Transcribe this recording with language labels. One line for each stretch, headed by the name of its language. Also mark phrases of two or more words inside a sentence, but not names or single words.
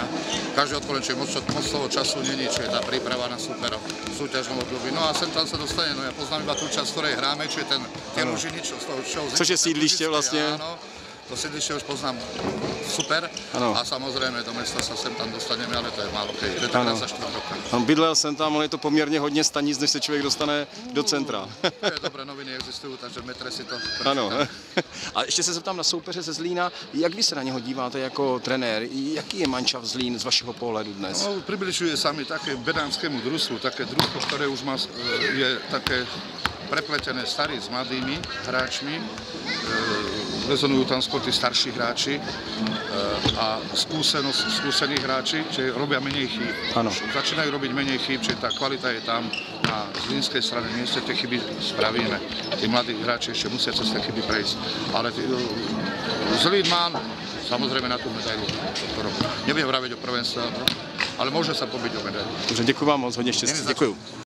Czech: Každý odpoledne, čiže moc toho času není,
Slovak: čiže tá príprava na súperov v súťažnom období. No a sem tam sa dostane, no ja poznám iba tú časť, ktorej hráme, čiže tie Lužiny, čo z toho show.
Czech: Což je sídliště vlastně.
Slovak: Áno, to sídliště už poznám super.
Czech: Ano.
Slovak: A samozrejme do mesta sa sem tam dostaneme, ale to je málo keď. Je to za 4 roka.
Czech: Bydlel jsem tam, ale je to poměrně hodně stanic, než se člověk dostane do centra. Dobré noviny existují, takže v metre si to ano. A ještě se zeptám na soupeře ze Zlína. Jak vy se na něho díváte jako trenér? Jaký je manšaft Zlín z vašeho pohledu dnes? No,
Slovak: približuje sa mi také benánskému družstvu, také družstvo, ktoré už má, je také prepletené starí s mladými hráčmi. Rezonujú tam skôr tí starší hráči a skúsení hráči, čiže robia menej chýb.
Czech: Ano.
Slovak: Začínajú robiť menej chýb, čiže tá kvalita je tam na zlínskej strane. Mieste tie chyby spravíme. Tí mladí hráči ešte musia cez tie chyby prejsť. Ale Zlín má samozrejme na tú medailu. Nebudem vraviť o prvenstve, ale môže sa pobiť o medailu.
Czech: Dobře, děkuji vám moc, hodně štěstí. Děkuji.